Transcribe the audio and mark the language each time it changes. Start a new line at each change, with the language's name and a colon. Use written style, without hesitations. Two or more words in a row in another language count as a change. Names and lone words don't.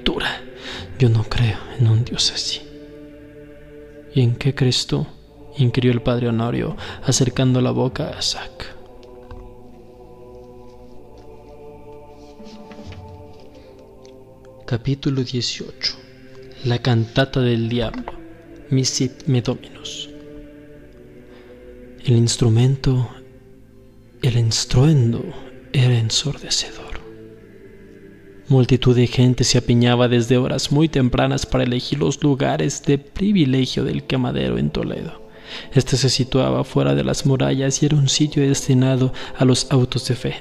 Spanish: Yo no creo en un Dios así. ¿Y en qué crees tú?, inquirió el padre Honorio, acercando la boca a Isaac. Capítulo 18. La cantata del diablo.
Latin: Misit me dominus.
Spanish: El instrumento, el estruendo, era ensordecedor. Multitud de gente se apiñaba desde horas muy tempranas para elegir los lugares de privilegio del quemadero en Toledo. Este se situaba fuera de las murallas y era un sitio destinado a los autos de fe.